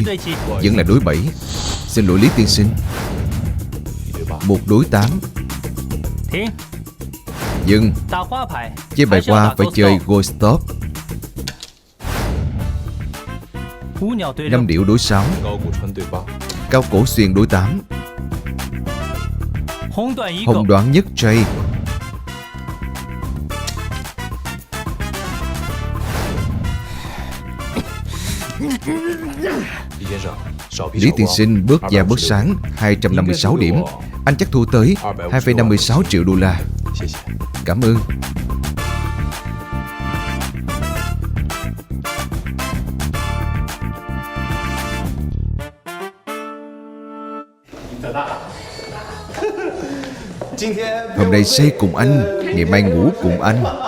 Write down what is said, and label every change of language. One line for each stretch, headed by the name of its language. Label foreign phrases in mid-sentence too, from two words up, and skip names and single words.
Vietnamese: Vẫn là đối 7. Xin lỗi Lý tiên sinh. Một đối 8. Dừng. Chơi bài hoa phải chơi Go Stop. 5 điệu đối 6,
Chinese: 高古川对8，
Vietnamese: cao cổ xuyên đối 8, hồng đoạn nhất J.
Chinese: 李先生，少比
Vietnamese: Lý
Chinese: 少
Vietnamese: tiên
Chinese: 光
Vietnamese: sinh bước già bước sáng 256 điểm. Anh chắc thua tới 2,56 triệu đô la.
Chinese: 谢谢。
Vietnamese: Cảm ơn. Hôm nay say cùng anh, ngày mai ngủ cùng anh.